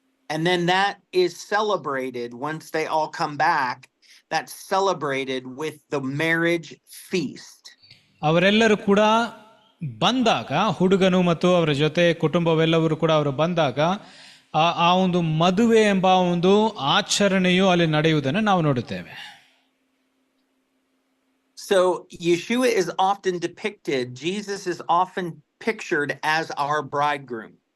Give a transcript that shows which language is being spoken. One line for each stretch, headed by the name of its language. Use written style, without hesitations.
English: And then that is celebrated once they all come back. That's celebrated with the marriage feast.
Kannada: ಅವರೆಲ್ಲರೂ ಕೂಡ ಬಂದಾಗ, ಹುಡುಗನು ಮತ್ತು ಅವರ ಜೊತೆ ಕುಟುಂಬವೆಲ್ಲವರು ಕೂಡ ಅವರು ಬಂದಾಗ ಆ ಒಂದು ಮದುವೆ ಎಂಬ ಒಂದು ಆಚರಣೆಯು ಅಲ್ಲಿ ನಡೆಯುವುದನ್ನು ನಾವು ನೋಡುತ್ತೇವೆ.
English: So Yeshua is often depicted, Jesus is often pictured as our bridegroom.